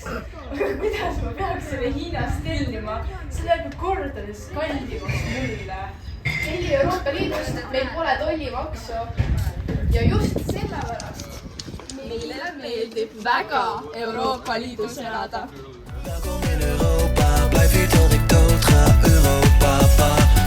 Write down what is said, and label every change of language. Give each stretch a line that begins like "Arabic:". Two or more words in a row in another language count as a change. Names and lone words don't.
Estonian: Aga kuidas ma peaks selle Hiinast tellima? See läheb kordades kaldimaks mulle. Telli Euroopa Liidust, et meil pole tollimaksu. Ja just sellepärast meile meeldib väga Euroopa Liidus elada.
Dutch: Welkom in Europa, blijf hier tot ik dood ga. Europa.